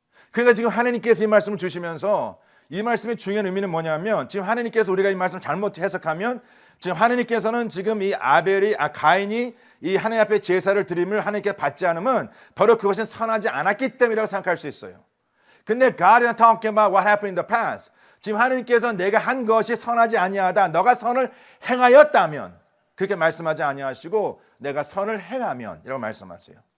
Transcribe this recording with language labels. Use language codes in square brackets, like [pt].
[ko] 그러니까 지금 하나님께서 이 말씀을 주시면서 이 말씀의 중요한 의미는 뭐냐면 지금 하나님께서 우리가 이 말씀을 잘못 해석하면 지금 하나님께서는 지금 이 가인이 이 하나님 앞에 제사를 드림을 하나님께 받지 않으면 바로 그것은 선하지 않았기 때문이라고 생각할 수 있어요. 근데 [en] God is talking about what happened in the past. [ko] 지금 하나님께서 내가 한 것이 선하지 아니하다. 너가 선을 행하였다면 그렇게 말씀하지 아니하시고 내가 선을 행하면 이라고 말씀하세요.